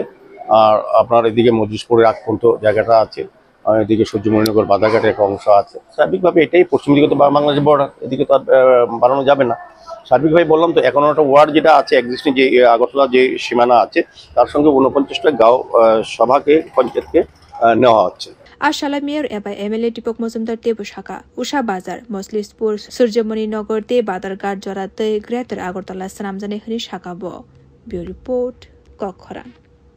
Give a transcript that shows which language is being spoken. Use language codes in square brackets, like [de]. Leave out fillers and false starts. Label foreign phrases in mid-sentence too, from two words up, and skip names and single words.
[bn] আর আপনার এদিকে মজলিশপুরের আগ পর্যন্ত জায়গাটা আছে, এদিকে সূর্যমণিনগর বাজারঘাটের একটা অংশ আছে। স্বাভাবিকভাবে এটাই পশ্চিম দিকে তো বাংলাদেশ বর্ডার, এদিকে তো আর বাড়ানো যাবে না। সার্বিকভাবে বললাম তো 51টা ওয়ার্ড যেটা আছে এক্সিস্টিং, যে আগরতলা যে সীমানা আছে, তার সঙ্গে 49টা গাঁও সভাকে পঞ্চায়েতকে নেওয়া হচ্ছে। [trp] आशाला मेयर एबा एमएलए दीपक मजुमदार देब शाखा उषा बाजार मसलिसपुर सूर्यमणिनगर दे बादरघाट जरातै ग्रेटर आगरतला सामजानाय हनि शाखा बो [en] bureau report [trp] कखरान।